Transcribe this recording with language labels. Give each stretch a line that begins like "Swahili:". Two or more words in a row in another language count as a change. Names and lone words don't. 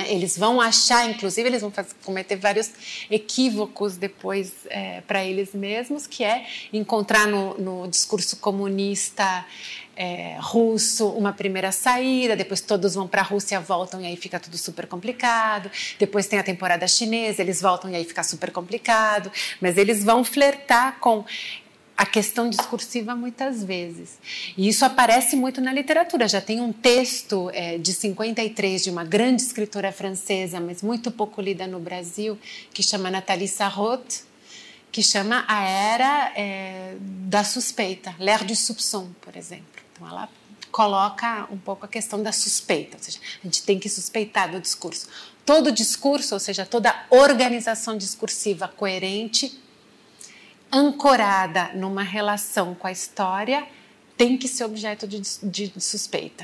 Portuguese: Eles vão achar, inclusive, eles vão cometer vários equívocos depois para eles mesmos, que é encontrar no discurso comunista russo uma primeira saída, depois todos vão para a Rússia, voltam e aí fica tudo super complicado, depois tem a temporada chinesa, eles voltam e aí fica super complicado, mas eles vão flertar com a questão discursiva muitas vezes. E isso aparece muito na literatura. Já tem um texto de 53 de uma grande escritora francesa, mas muito pouco lida no Brasil, que chama Nathalie Sarraute, que chama a Era da Suspeita,
French: l'ère du soupçon,
Portuguese: por exemplo. Então ela coloca um pouco a questão da suspeita, ou seja, a gente tem que suspeitar do discurso. Todo discurso, ou seja, toda organização discursiva coerente, ancorada numa relação com a história, tem que ser objeto de suspeita.